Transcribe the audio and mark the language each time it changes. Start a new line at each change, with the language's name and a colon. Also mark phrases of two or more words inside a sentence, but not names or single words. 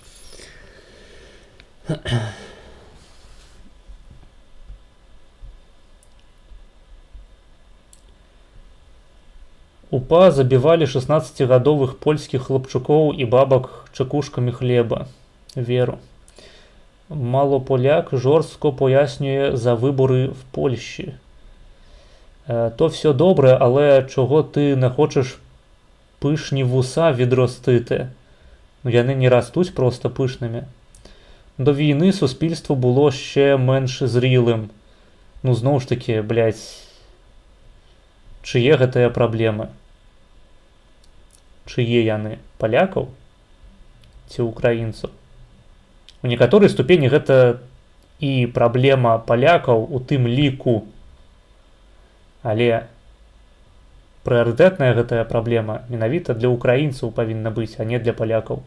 Belarusian: УПА забівалі 16гадовых польскіх хлапчукоў і бабак чекушкамі хлеба. Веру.
Ukrainian: Малополяк жорстко пояснює за вибори в Польщі. То все добре, але чого ти не хочеш пишні вуса відростити? Ну, яни не ростуть просто пишними. До війни суспільство було ще менш зрілим. Ну, знову ж таки, блядь, чи є
Belarusian: гэтыя праблемы? Чые яны? Палякаў? Ці украінцаў? У некаторай ступені гэта і праблема палякаў у тым ліку. Але прыярытэтная гэтая праблема менавіта для украінцаў павінна быць, а не для палякаў.